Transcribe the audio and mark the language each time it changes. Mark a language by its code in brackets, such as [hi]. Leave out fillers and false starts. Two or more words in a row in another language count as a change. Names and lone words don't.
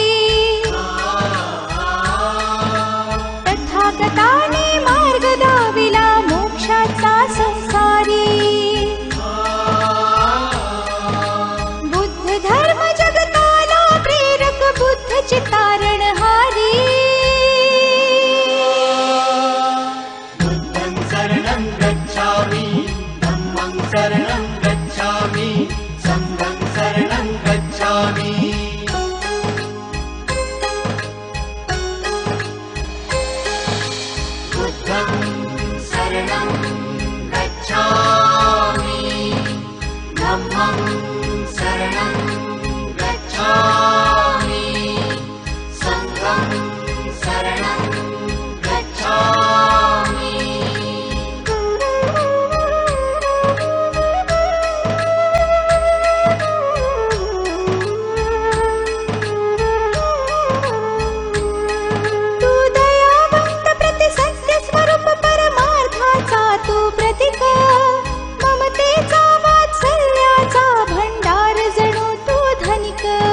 [mr] तथागताने मार्ग दाविला मोक्षाचा संसारी बुद्ध धर्म जगताला प्रेरक बुद्ध चितारणहारी [pi] Buddham saranam gacchami, Dhammam saranam gacchami, Sangham saranam gacchami. Buddham saranam gacchami, Dhammam saranam gacchami, Sangham saranam gacchami. [mr] तू दयावंत प्रति सत्य स्वरूप परमार्थाचा तू प्रतीक ममतेचा वात्सल्याचा भंडार जणू तू धनिक